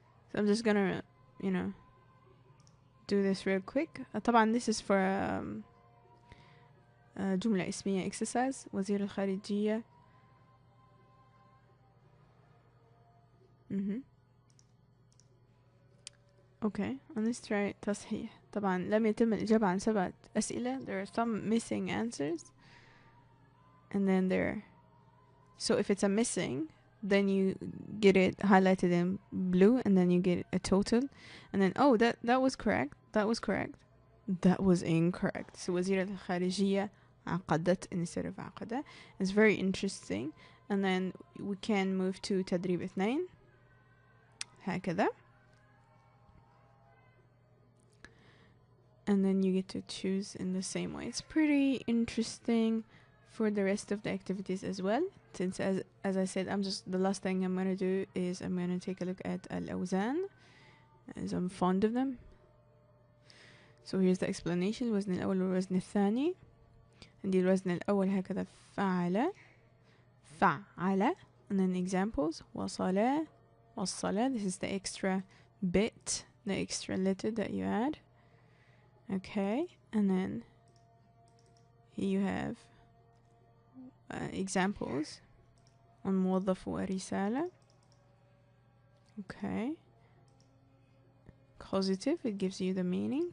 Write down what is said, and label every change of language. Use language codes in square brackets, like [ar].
[en] So I'm just gonna, do this real quick. طبعا this is for جملة اسمية exercise. [ar] وزير الخارجية. [en] Okay, and let's try تصحيح. [ar] طبعا لم يتم الإجابة عن 7 أسئلة. [en] There are some missing answers. And then so if it's a missing, then you get it highlighted in blue, and then you get a total, and then that was correct, that was incorrect. So وزيرة الخارجية عقدت instead of عقدة. It's very interesting. And then we can move to تدريب 2 هكذا, and then you get to choose in the same way. It's pretty interesting for the rest of the activities as well, since as I said, the last thing I'm going to do is I'm going to take a look at الأوزان, as I'm fond of them. So here's the explanation. [ar] الوزن الأول والوزن الثاني. عندي الوزن الأول هكذا فعل فعل, and then examples وصل وصل. [en] This is the extra bit, the extra letter that you add. Okay, and then here you have examples on موظف ورسالة. Okay, causative, it gives you the meaning.